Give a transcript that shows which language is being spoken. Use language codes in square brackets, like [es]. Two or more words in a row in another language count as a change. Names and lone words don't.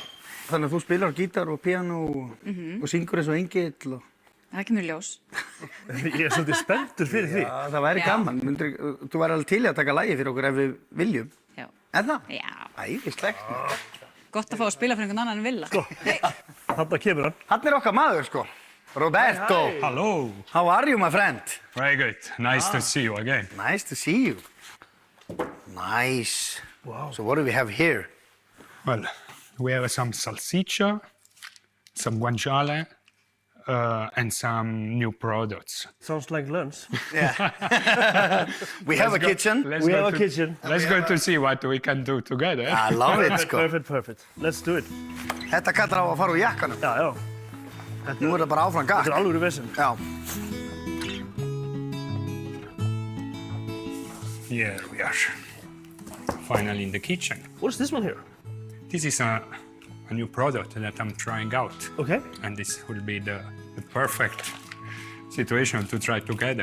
[is] Þannig að þú spilar á gítar og píanó og syngur eins og engill og... Það kemur í ljós. Ég er svolítið spenntur fyrir því. Já, það væri Já. gaman. Þú væri alveg til í að taka lagi fyrir okkur ef við viljum. Já. Er það? Já. Æðislegt. Gott að fá að spila fyrir einhvern annan en Villa. Þarna kemur hann. Hann er okkar maður, sko. Roberto. [en] Hello. How are you, my friend? Very good. Nice to see you again. Nice to see you. Nice. Wow. So what do we have here? Well, we have some salsiccia, some guanciale, and some new products. Sounds like lunch. We have a kitchen. We have a kitchen. Let's go to see what we can do together. I love it, sko. Perfect. Let's do it. [is] Þetta kallar á að fara úr jakkanum. Já. Nú er það bara áfram gakk. Þetta er alvöru vesen. Já. [en] Here we are. Finally in the kitchen. What's this one here? This is a new product that I'm trying out. Okay. And this will be the perfect situation to try together.